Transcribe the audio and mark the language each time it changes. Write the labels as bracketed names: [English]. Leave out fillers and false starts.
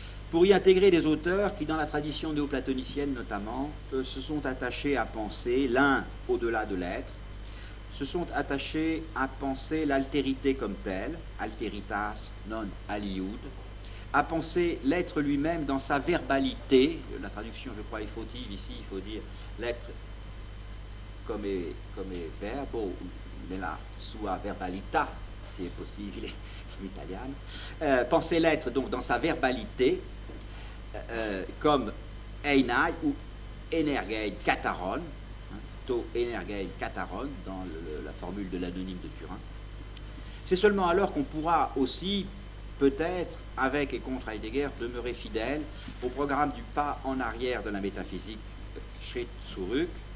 [French] pour y intégrer des auteurs qui, dans la tradition néoplatonicienne notamment, se sont attachés à penser l'un au-delà de l'être, se sont attachés à penser l'altérité comme telle, alteritas non aliud, à penser l'être lui-même dans sa verbalité. La traduction, je crois, est fautive ici, il faut dire l'être [Italian] come verbo, nella sua verbalità, si è possibile in italiano. [French] Penser l'être donc dans sa verbalité, comme einai ou energein kataron, to energein kataron, dans la formule de l'anonyme de Turin. C'est seulement alors qu'on pourra aussi, peut-être, avec et contre Heidegger, demeurer fidèle au programme du pas en arrière de la métaphysique, Schritt zurück,